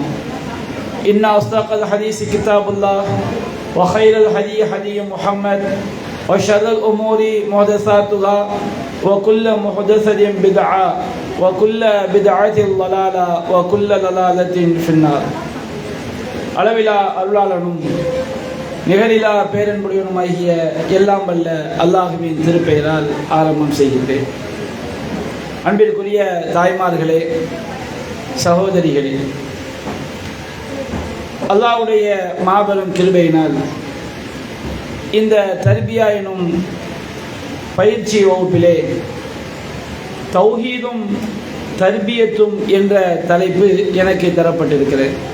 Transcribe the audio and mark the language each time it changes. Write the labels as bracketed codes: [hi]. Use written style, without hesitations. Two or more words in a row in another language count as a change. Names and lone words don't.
[ar] إن أصدق الحديث كتاب الله وخير الهدي هدي محمد وشر الأمور محدثاتها وكل محدثة بدعة وكل بدعة ضلالة وكل ضلالة في النار. [ta] அளவிலா அருளாளனும் நிகரிலா பேரன்புடையனுமாகிய எல்லாம் வல்ல அல்லாஹுவின் திருப்பெயரால் ஆரம்பம் செய்கின்றேன். அன்பிற்குரிய தாய்மார்களே, சகோதரிகளே, அல்லாஹ்வுடைய மாபெரும் கிருபையினால் இந்த தர்பியா எனும் பயிற்சி வகுப்பிலே தௌஹீதும் தர்பியத்தும் என்ற தலைப்பு எனக்கு தரப்பட்டிருக்கிறது.